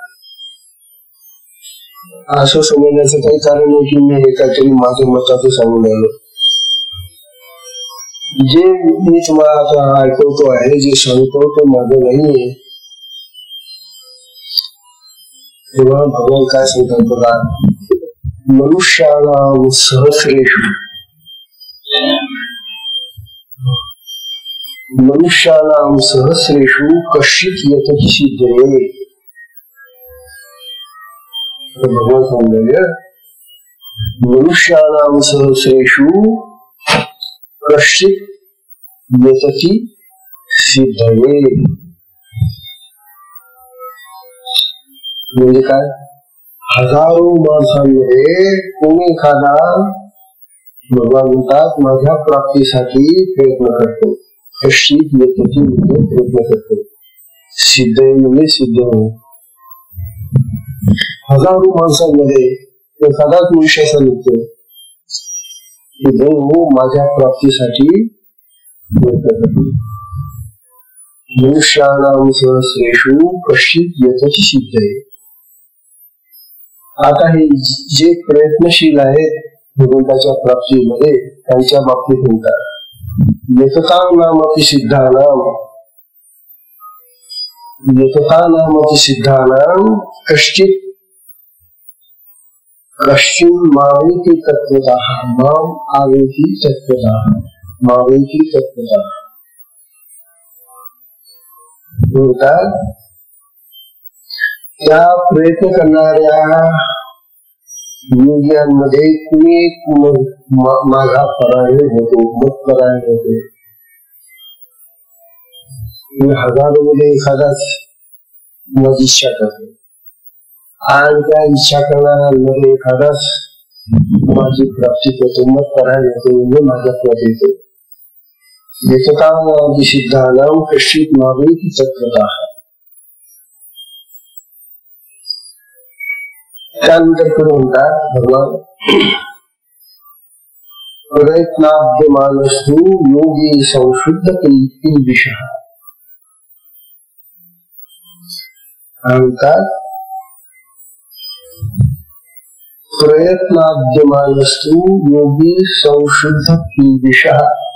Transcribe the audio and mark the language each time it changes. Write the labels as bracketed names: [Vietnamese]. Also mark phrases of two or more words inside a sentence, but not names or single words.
[Marathi] असं समजण्याचं काही कारण नाही की मी हे काहीतरी माझ्या मताचं सांगून राहिलो. जे मी तुम्हाला आता ऐकवतो आहे, जे सांगतो ते माझं नाहीये. तेव्हा भगवान काय सांगतात बघा, [Sanskrit] मनुष्याणाम सहस्रेषु कश्चित् यतति सिद्धये. [Marathi] भगवान सांगले [Sanskrit] मनुष्याणाम सहस्रेषु कश्चित् यतति सिद्धये. [Marathi] म्हणजे काय, हजारो माणसांमध्ये कोणी एखादा भगवान म्हणतात माझ्या प्राप्तीसाठी प्रयत्न करतो. [Sanskrit] कश्चित् यतति [Marathi] म्हणजे प्रयत्न करतो, सिद्ध म्हणजे सिद्ध हो. हजारो माणसांमध्ये एखादाच मनुष्य असा निघतो की जो माझ्या प्राप्तीसाठी प्रयत्न करतो. [Sanskrit] मनुष्याणाम सहस्रेषु कश्चित् यतति सिद्धये. [Marathi] आता हे जे प्रयत्नशील आहेत भगवंताच्या प्राप्तीमध्ये त्यांच्या बाबतीत म्हणतात [Sanskrit] येततां नामपि सिद्धानां कश्चित् मावेति तत्त्वतः माम आवेति तत्त्वतः [Marathi] म्हणतात त्या प्रयत्न करणाऱ्या योग्यांमध्ये कुणी एक माझा परायण होतो, मत परायण होतो. हजारोमध्ये एखादाच माझी इच्छा करतो आणि त्या इच्छा करणाऱ्यांमध्ये एखादाच माझी प्राप्ती होतो, मत परायण होतो, म्हणजे माझ्याकडे येतो. [Sanskrit] येततां सिद्धानां कश्चित् मावेति तत्त्वतः. [Marathi] त्यानंतर पुढे म्हणतात भगवान [Sanskrit] प्रयत्नाद्यमानस्तु योगी संशुद्ध किल्बिषः. म्हणतात प्रयत्नाद्यमानस्तु योगी संशुद्ध किल्बिषः.